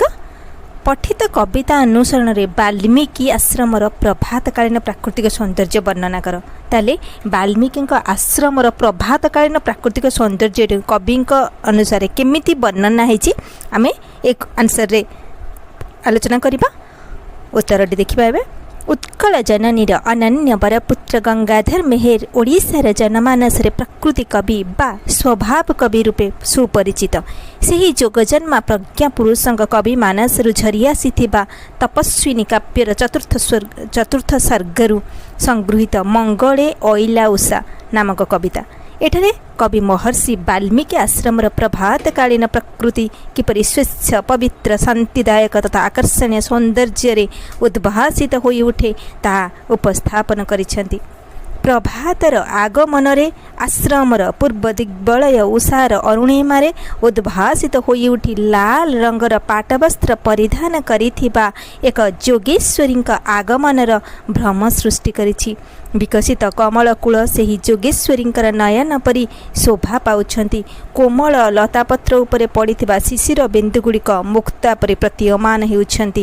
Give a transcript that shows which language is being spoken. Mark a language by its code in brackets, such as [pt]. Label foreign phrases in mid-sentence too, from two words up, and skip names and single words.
[or] ପଠିତ କବିତା ଅନୁସରଣ ମେଁ ବାଲ୍ମୀକି ଆଶ୍ରମର ପ୍ରଭାତକାଳୀନ ପ୍ରାକୃତିକ ସୌନ୍ଦର୍ଯ୍ୟ ବର୍ଣ୍ଣନା କର। ତାଲେ ବାଲ୍ମୀକି ଆଶ୍ରମର ପ୍ରଭାତକାଳୀନ ପ୍ରାକୃତିକ ସୌନ୍ଦର୍ଯ୍ୟ କବି ଅନୁସାରେ କେମିତି ବର୍ଣ୍ଣନା ହେ ଆମ ଏକ ଆନ୍ସର ରେ ଆଲୋଚନା କରିବା। ଉତ୍ତର ଦେଖା। ଉତ୍କଳ ଜନନୀର ଅନନ୍ୟ ବରପୁତ୍ର ଗଙ୍ଗାଧର ମେହେର ଓଡ଼ିଶାର ଜନମାନସ ପ୍ରକୃତି କବି ବା ସ୍ୱଭାବ କବି ରୂପେ ସୁପରିଚିତ। ସେହି ଯୋଗଜନ୍ମା ପ୍ରଜ୍ଞା ପୁରୁଷ କବି ମାନସ ଝରି ଆସି ତପସ୍ୱିନୀ କାବ୍ୟର ଚତୁର୍ଥ ସର୍ଗରୁ ସଂଗୃହୀତ ମଙ୍ଗଳେ ଅଇଲା ଉଷା ନାମକ କବିତା। ଏଠାରେ କବି ମହର୍ଷି ବାଲ୍ମୀକି ଆଶ୍ରମ ପ୍ରଭାତକାଳୀନ ପ୍ରକୃତି କିପରି ସ୍ୱଚ୍ଛ ପବିତ୍ର ଶାନ୍ତିଦାୟକ ତଥା ଆକର୍ଷଣୀୟ ସୌନ୍ଦର୍ଯ୍ୟ ଉଦ୍ଭାସିତ ହୋଇ ଉଠେ ତାହା ଉପସ୍ଥାପନ କରିଛନ୍ତି। ପ୍ରଭାତର ଆଗମନ ଆଶ୍ରମର ପୂର୍ବ ଦିଗ୍ବଳୟ ଉଷାର ଅରୁଣିମା ଉଦ୍ଭାସିତ ହୋଇ ଉଠି ଲାଲ ରଙ୍ଗର ପାଟବସ୍ତ୍ର ପରିଧାନ କରିଥିବା ଏକ ଯୋଗେଶ୍ୱରୀ ଆଗମନର ଭ୍ରମ ସୃଷ୍ଟି କରିଛି। ବିକଶିତ କମଳ କୂଳ ସେହି ଯୋଗେଶ୍ୱରୀ ନୟନ ପରି ଶୋଭା ପାଉଛନ୍ତି। କୋମଳ ଲତାପତ୍ର ଉପରେ ପଡ଼ିଥିବା ଶିଶିର ବିନ୍ଦୁଗୁଡ଼ିକ ମୁକ୍ତା ପରି ପ୍ରତୀୟମାନ ହେଉଛନ୍ତି।